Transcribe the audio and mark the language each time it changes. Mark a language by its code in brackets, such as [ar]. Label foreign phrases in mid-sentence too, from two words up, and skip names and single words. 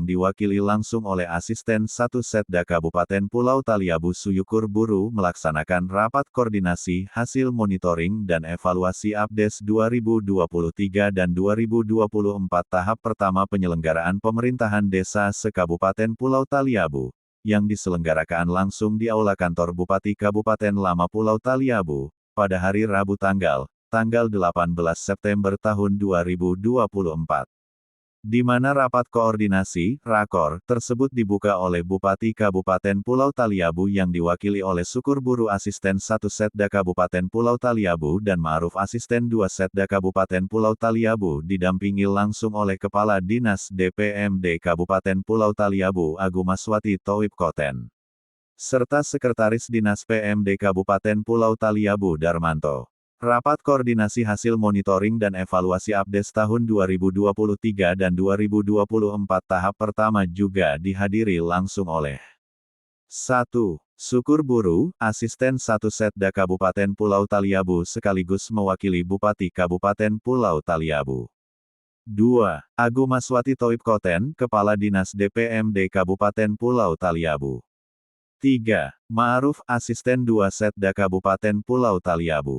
[id] diwakili langsung oleh Asisten 1 Setda Kabupaten Pulau Taliabu Suyukur Buru melaksanakan rapat koordinasi hasil monitoring dan evaluasi APDES 2023 dan 2024 tahap pertama penyelenggaraan pemerintahan desa se-Kabupaten Pulau Taliabu, yang diselenggarakan langsung di Aula Kantor Bupati Kabupaten Lama Pulau Taliabu, pada hari Rabu tanggal 18 September tahun 2024. Di mana rapat koordinasi, rakor, tersebut dibuka oleh Bupati Kabupaten Pulau Taliabu yang diwakili oleh Syukur Buru Asisten 1 Setda Kabupaten Pulau Taliabu dan Ma'ruf Asisten 2 Setda Kabupaten Pulau Taliabu didampingi langsung oleh Kepala Dinas DPMD Kabupaten Pulau Taliabu Agumaswati Thoib Koten, serta Sekretaris Dinas PMD Kabupaten Pulau Taliabu Darmanto. Rapat koordinasi hasil monitoring dan evaluasi APDES tahun 2023 dan 2024 tahap pertama juga dihadiri langsung oleh 1. Syukur Buru, Asisten 1 Setda Kabupaten Pulau Taliabu sekaligus mewakili Bupati Kabupaten Pulau Taliabu. 2. Agumaswati Thoib Koten, Kepala Dinas DPMD Kabupaten Pulau Taliabu. 3. Ma'ruf Asisten 2 Setda Kabupaten Pulau Taliabu.